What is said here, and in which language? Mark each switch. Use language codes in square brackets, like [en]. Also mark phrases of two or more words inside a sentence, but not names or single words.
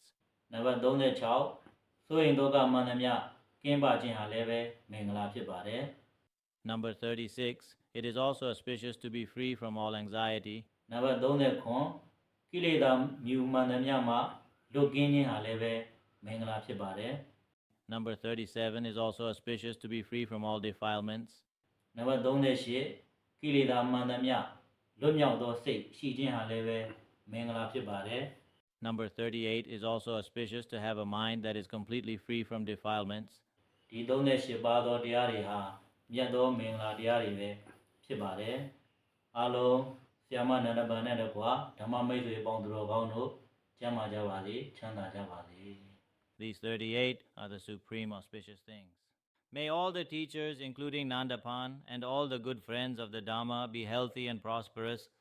[my] နံပါတ်36စိုးရိမ်ဒုက္ခမှန်သမျှကင်းပါခြင်းဟာလည်းပဲမင်္ဂလာဖြစ်ပါတယ် [en] Number 36, it is also auspicious to be free from all anxiety. [my] နံပါတ်39ကိလေသာမြူမှန်သမျှမှာလွတ်ကင်းခြင်းဟာလည်းပဲမင်္ဂလာဖြစ်ပါတယ် [en] Number 37 is also auspicious to be free from all defilements. [my] နံပါတ်38ကိလေသာမှန်သမျှလွတ်မြောက်သောစိတ်ရှိခြင်းဟာလည်းပဲမင်္ဂလာဖြစ်ပါတယ် [en] Number 38 is also auspicious to have a mind that is completely free from defilements. [my] ဒီ38ပါးသောတရားတွေဟာမြတ်သောမင်္ဂလာတရားတွေပဲဖြစ်ပါတယ်အားလုံးဆရာမနန္ဒပန်နဲ့တကွာဓမ္မမိတ်ဆွေပေါင်းသူတော်ကောင်းတို့ကျမ်းမာကြပါစေချမ်းသာကြပါစေ [en] These 38 are the supreme auspicious things. May all the teachers, including Nandapan, and all the good friends of the Dhamma be healthy and prosperous